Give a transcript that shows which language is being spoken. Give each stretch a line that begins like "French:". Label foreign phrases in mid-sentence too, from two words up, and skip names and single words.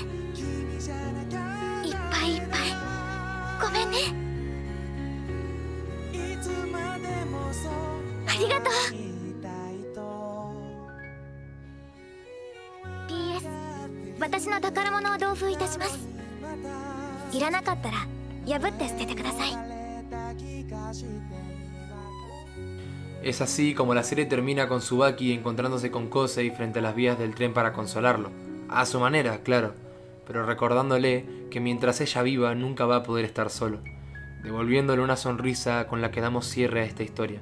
Japanese: いっぱいいっぱいごめんね。りがとう。 PS 私の宝物を同封いたします。いらなかったら破って捨ててください。
Spanish: Es así como la serie termina con Tsubaki encontrándose con Kosei frente a las vías del tren para consolarlo. A su manera, claro, pero recordándole que mientras ella viva nunca va a poder estar solo, devolviéndole una sonrisa con la que damos cierre a esta historia.